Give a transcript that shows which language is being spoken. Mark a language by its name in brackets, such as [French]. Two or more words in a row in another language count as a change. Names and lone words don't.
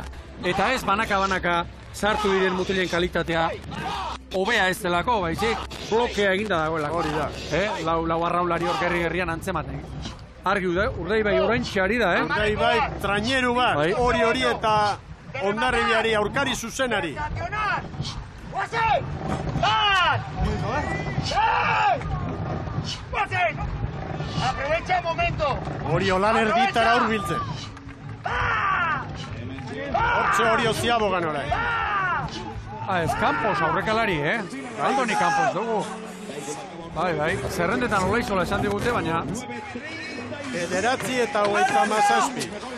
[Basque] Eta ez banaka sartu diren mutilen kalitatea, hobea ez delako, baizik, blokea eginda dagoelako. Hori da. Lau arraulari hor gerri-gerrian antzematen. Argi Urdaibai oraintxe ari da, Urdaibai traineru bat, hori eta Ondarribiari aurkari zuzenari. ¡Guasen! [Spanish] ¡Vas! ¡Guasen! ¡Aprovecha el momento! [Basque] Orio lan erditara hurbiltzen. Hortxe Orio ziabogan orain. Ez Campos aurrekalari, Aldoni Campos dugu. Bai, zerrendetan hola izola esan digute, baina... 9 eta 37.